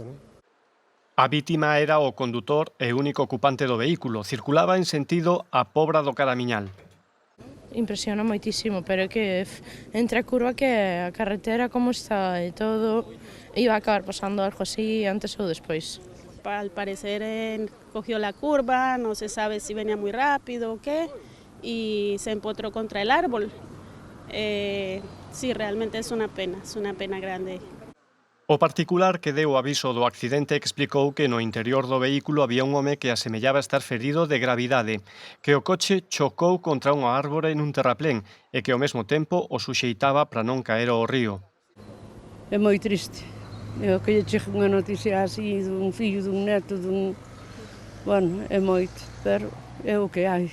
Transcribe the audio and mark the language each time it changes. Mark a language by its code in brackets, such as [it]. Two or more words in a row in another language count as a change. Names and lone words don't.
[gl] A vítima era o condutor e único ocupante do vehículo. Circulaba en sentido a Pobra do Caramiñal. Impresiona moitísimo, pero é que entre a curva que a carretera como está e todo, iba a acabar pasando algo así antes ou despois. [es] Al parecer cogió la curva, no se sabe si venía muy rápido o qué, y se empotró contra el árbol. Sí, realmente es una pena grande. [gl] O particular que deu o aviso do accidente explicou que no interior do vehículo había un home que asemellaba estar ferido de gravidade, que o coche chocou contra unha árbore nun terraplén e que ao mesmo tempo o suxeitaba para non caer ao río. É moi triste. Eu que lle chegue unha noticia así dun fillo, dun neto, Bueno, é moito, pero é o que hai.